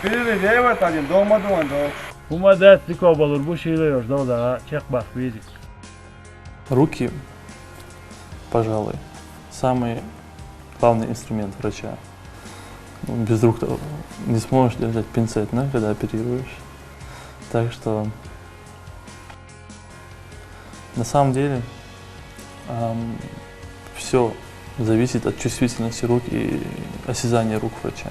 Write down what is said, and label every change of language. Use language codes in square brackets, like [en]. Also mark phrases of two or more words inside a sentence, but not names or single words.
[ru] Şimdi evet alayım doğmadı mı doğ. Умадатик olur bu şeyler da çek bak видик. Руки, пожалуй, самый главный инструмент врача. Без рук не сможешь держать пинцет, да, когда оперируешь. Так что на самом деле все зависит от чувствительности рук и осязания рук врача.